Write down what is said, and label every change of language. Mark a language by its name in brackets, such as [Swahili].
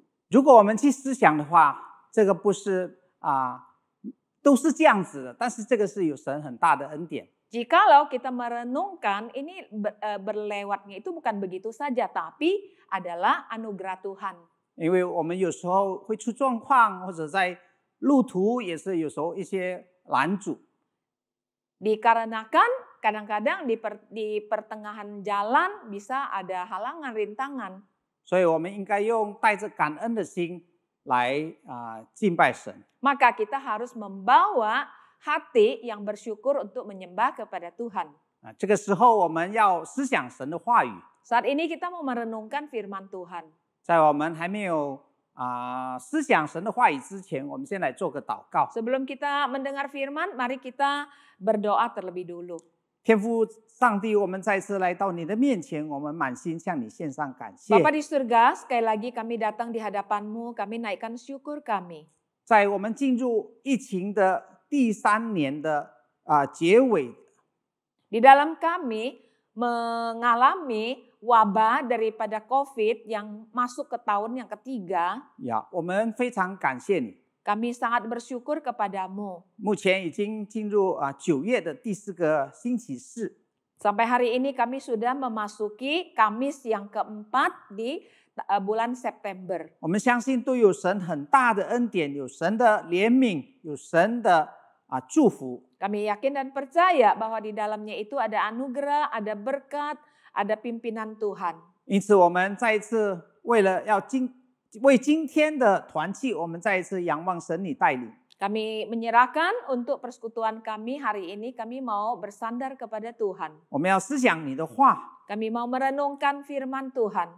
[Chinese] 如果我们去思想的话，这个不是都是这样子的，但是这个是有神很大的恩典。 [Indonesian] Jikalau kita merenungkan, ini berlewatnya itu bukan begitu saja, tapi adalah anugerah Tuhan. [Chinese] 因为我们有时候会出状况，或者在路途也是有时候一些拦阻。 [Indonesian] Dikarenakan kadang-kadang di pertengahan jalan bisa ada halangan, rintangan. [Chinese] 所以我们应该用带着感恩的心来敬拜神。 [Indonesian] Maka kita harus membawa hati yang bersyukur untuk menyembah kepada Tuhan. [Chinese] 这个时候我们要思想神的话语。 [Indonesian] Saat ini kita mau merenungkan firman Tuhan. [Chinese] 在我们还没有思想神的话语之前，我们先来做个祷告。 [Indonesian] Sebelum kita mendengar firman, mari kita berdoa terlebih dulu. [Chinese] 天父上帝，我们再次来到你的面前，我们满心向你献上感谢。 [Indonesian] Bapa di surga, sekali lagi kami datang di hadapan-Mu, kami naikkan syukur kami. [Chinese] 在我们进入疫情的第3年的结尾， [Indonesian] Di dalam kami mengalami wabah daripada COVID yang masuk ke tahun yang ketiga, [Chinese] 我们非常感谢你。 [Indonesian] kami sangat bersyukur kepadamu. [Chinese] 目前已经进入9月的第4个星期四， [Indonesian] Sampai hari ini kami sudah memasuki Kamis yang keempat di bulan September. [Chinese] 我们相信都有神很大的恩典，有神的怜悯，有神的祝福。 [Indonesian] Kami yakin dan percaya bahwa di dalamnya itu ada anugerah, ada berkat, ada pimpinan Tuhan. [Chinese] 因此，我们再一次为今天的团契，我们再一次仰望神你带领。 [Indonesian] Kami menyerahkan untuk persekutuan kami hari ini, kami mau bersandar kepada Tuhan. [Chinese] 我们要思想你的话， [Indonesian] Kami mau merenungkan firman Tuhan.